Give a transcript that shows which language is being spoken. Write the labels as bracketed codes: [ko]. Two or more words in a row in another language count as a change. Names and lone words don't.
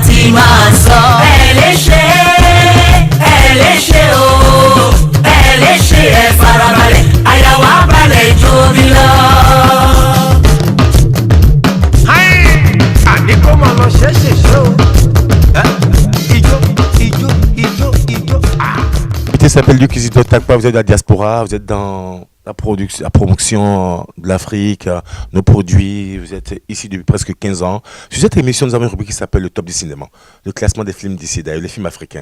[yo] máa sọ. Ẹ lè ṣe, o. Ẹ lè ṣe, ẹ farabalẹ̀. Àyà wa balẹ̀ jó mi lọ. Àní kó máa lọ ṣẹ́ṣẹ̀ ṣe o. Ijó. [fr] Il s'appelle Luc Isidore Takpa, vous êtes de la diaspora, vous êtes dans la promotion de l'Afrique, nos produits, vous êtes ici depuis presque 15 ans. Sur cette émission, nous avons une rubrique qui s'appelle le top du cinéma, le classement des films d'ici, d'ailleurs, les films africains.